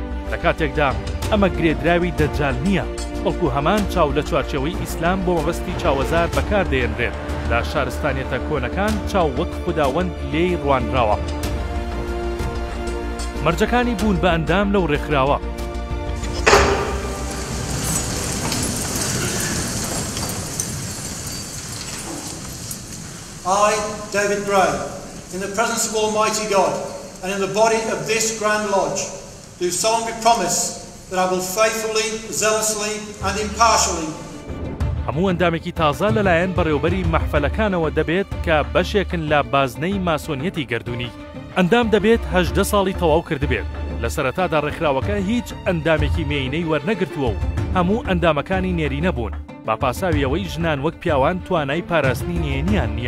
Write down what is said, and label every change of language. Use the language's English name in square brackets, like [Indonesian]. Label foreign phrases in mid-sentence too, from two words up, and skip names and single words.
[Central Kurdish] لە کاتێکدا ئەمە گرێدراوی دەجال نییە، بەڵکو هەمان چاو لە چوارچێوەی ئیسلام بۆ مەبەستی چاوەزار بەکاردێنرێت. لە شارستانیەتە کۆنەکان چاو وەک خوداوەند لێی ڕوانراوە. مەرجەکانی بوون بە ئەندام لەو ڕێکخراوە. [English] I, David Gray, in the presence of Almighty God and in the body of this Grand Lodge, do solemnly promise that I will faithfully, zealously and impartially [Central Kurdish] هەموو ئەندامێکی تازە لەلایەن بەڕێوەبەری مەحفەلەکانەوە دەبێت کە بەشێکن لە بازنەی ماسۆنیەتی گەردوونی. ئەندام دەبێت 18 ساڵی تەواو کردبێت. لە سەرەتادا ڕێکخراوەکە هیچ ئەندامێکی مێینەی وەرنەگرتووە و هەموو ئەندامەکانی نێرینە بوون، با پاساویەوەی ژنان وەک پیاوان توانای پاراستنی نێنیان نییە.